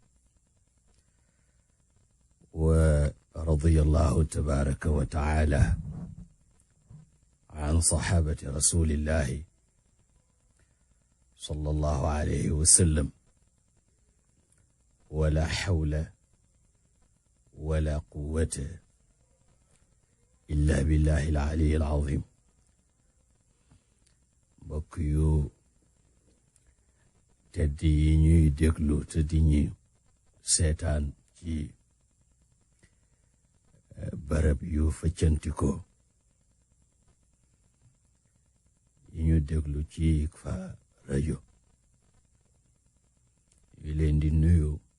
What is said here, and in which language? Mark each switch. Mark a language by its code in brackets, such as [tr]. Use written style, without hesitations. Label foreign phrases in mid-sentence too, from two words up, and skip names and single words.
[ar] ورضي الله تبارك وتعالى عن صحابة رسول الله صلى الله عليه وسلم ولا حول ولا قوة إلا بالله العلي العظيم. [wo] mbokk yu tedd yi ñuy déglu te di ñu seetaan ci barab yu faccantikoo yi ñu déglu ci ICFA rajo yi leen di nuyu